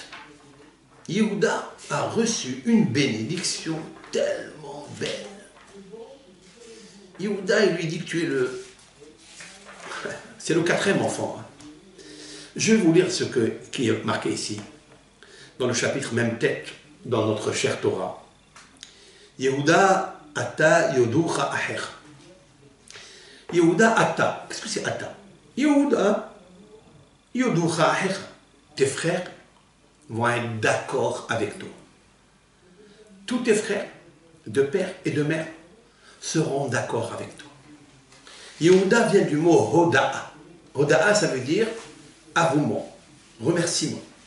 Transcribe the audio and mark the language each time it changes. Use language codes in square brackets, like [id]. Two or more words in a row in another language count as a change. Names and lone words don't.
[fr] Yehuda a reçu une bénédiction tellement belle. Yehuda, il lui dit que tu es le... C'est le 4e enfant. Hein. Je vais vous lire ce qui est marqué ici, dans le chapitre même tête, dans notre chère Torah. [he] יהודה אתה יודוך אחר. Yehuda ata. [fr] Qu'est-ce que c'est ata? [he] יהודה יודוך אחר. [fr] Tes frères vont être d'accord avec toi. Tous tes frères, de père et de mère, seront d'accord avec toi. Yehuda vient du mot hoda'a. Hoda'a, ça veut dire avouement, remerciement.